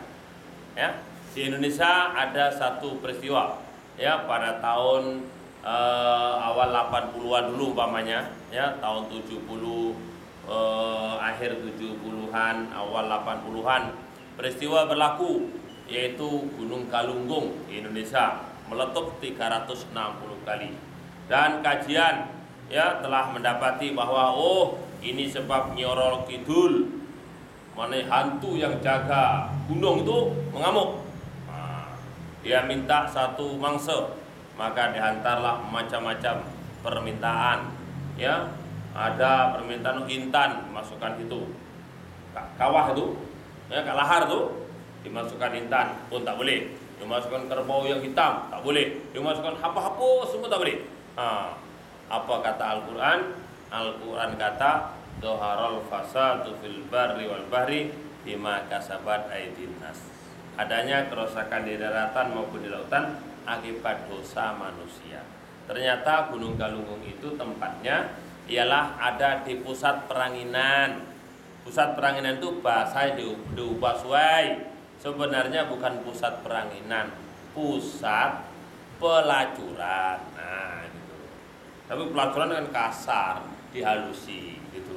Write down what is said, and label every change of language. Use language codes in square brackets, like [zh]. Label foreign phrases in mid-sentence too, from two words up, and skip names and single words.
[ms] Di Indonesia ada satu peristiwa pada tahun awal 80-an dulu umpamanya, tahun 70, akhir 70-an, awal 80-an. Peristiwa berlaku yaitu Gunung Galunggung di Indonesia meletup 360 kali. Dan kajian telah mendapati bahwa ini sebab Nyi Roro Kidul, mana hantu yang jaga gunung itu mengamuk. Dia minta satu mangsa, maka dihantarlah macam-macam permintaan. Ada permintaan intan masukkan itu, kawah itu, ke lahar itu dimasukkan intan pun tak boleh. Dimasukkan kerbau yang hitam tak boleh. Dimasukkan apa-apa semua tak boleh. Apa kata Al-Quran? Al-Quran kata [ar] ظهر الفساد في البر والبحر بما كسبت أيدي الناس. [id] Adanya kerusakan di daratan maupun di lautan akibat dosa manusia. [ms] Ternyata Gunung Galunggung itu tempatnya ialah ada di pusat peranginan. Pusat peranginan itu bahasa diubah suai. Sebenarnya bukan pusat peranginan, pusat pelacuran. Gitu. Tapi pelacuran kan kasar, dihalusi gitu.